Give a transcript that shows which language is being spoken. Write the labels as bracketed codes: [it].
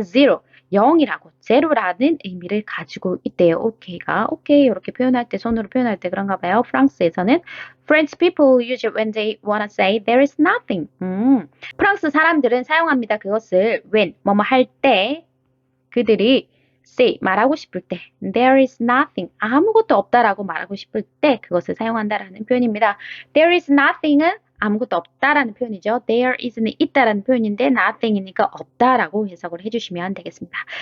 [ko] zero, 0이라고, 제로라는 의미를 가지고 있대요. okay가 okay 이렇게 표현할 때, 손으로 표현할 때 그런가 봐요. 프랑스에서는 [en] French people use it when they wanna say there is nothing. [ko] 프랑스 사람들은 사용합니다. 그것을 when, 뭐뭐 할 때, 그들이 say, 말하고 싶을 때, there is nothing, 아무것도 없다라고 말하고 싶을 때 그것을 사용한다라는 표현입니다. There is nothing은 아무것도 없다라는 표현이죠. There is는 있다라는 표현인데 nothing이니까 없다라고 해석을 해주시면 되겠습니다.